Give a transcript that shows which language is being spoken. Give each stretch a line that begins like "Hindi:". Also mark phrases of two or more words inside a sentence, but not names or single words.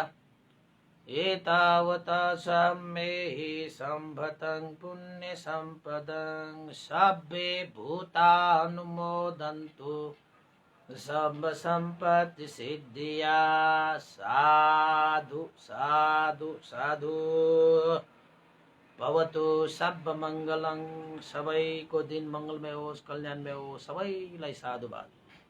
Pali: एतावता सम्मेहि सम्पदं पुण्यसम्पदं सर्वे भूतानुमोदन्तु सर्व सम्पत्ति सिद्धिया। साधु साधु साधु।
Sanskrit: भवतु सर्वमङ्गलं।
Nepali: सबैको दिन मङ्गलमय होस्, कल्याणमय होस्। सबैलाई साधुवाद।